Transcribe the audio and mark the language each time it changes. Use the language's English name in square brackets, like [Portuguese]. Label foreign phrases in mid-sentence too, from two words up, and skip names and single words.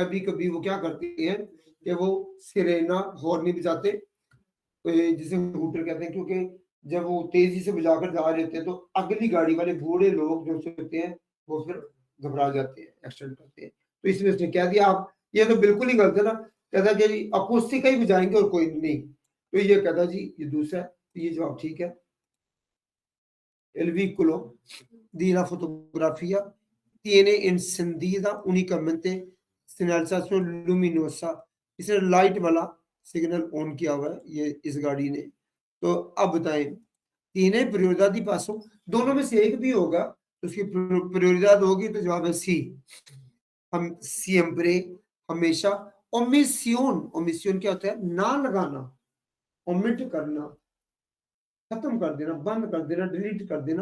[Hindi] कभी कभी वो क्या करती है कि वो सिरेना हॉर्न नहीं बजाते, जिसे हूटर कहते हैं, क्योंकि जब वो तेजी से बजाकर जा रहे होते हैं तो अगली गाड़ी वाले बूढ़े लोग जो होते हैं वो फिर घबरा जाते हैं, एक्सीडेंट करते हैं। तो इसलिए उसने कह दिया आप ये तो बिल्कुल ही गलत है ना, कहता जी अकोस्टिक ही बजाएंगे और कोई नहीं, तो ये कहता जी ये दूसरा है, तो ये जवाब ठीक है। [Spanish] El vehículo di la fotografía tiene encendida únicamente señalización luminosa, [Hindi] इसने लाइट वाला सिग्नल ऑन किया हुआ है ये इस गाड़ी ने। तो अब बताएं तीन [Spanish] prioridad di paso, [Hindi] दोनों में से एक भी होगा तो उसकी prioridad होगी, तो जवाब है सी, हम siempre हमेशा। ओमिशन, ओमिशन क्या होता है, ना लगाना, ओमिट करना, खत्म कर देना, बंद कर देना, डिलीट कर देना।